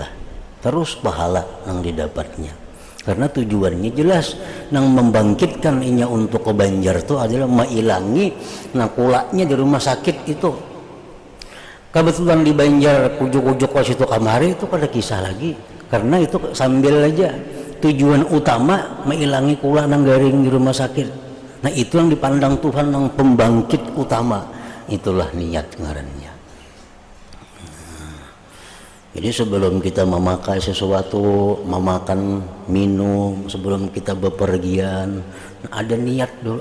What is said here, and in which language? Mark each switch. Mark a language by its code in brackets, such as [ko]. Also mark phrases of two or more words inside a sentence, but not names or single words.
[id] Terus pahala yang didapatnya. Karena tujuannya jelas, yang membangkitkan inya untuk ke Banjar itu adalah mailangi nakulanya di rumah sakit itu. [bjn] Kebetulan di Banjar kujuk-kujuk ke situ kamari itu kada kisah lagi, karena itu sambil aja. Tujuan utama mailangi kula nang garing di rumah sakit. [id] Nah, itu yang dipandang Tuhan yang pembangkit utama. [bjn] Itulah niat ngarannya. [id] Jadi sebelum kita memakai sesuatu, memakan, minum, sebelum kita bepergian, ada niat dulu.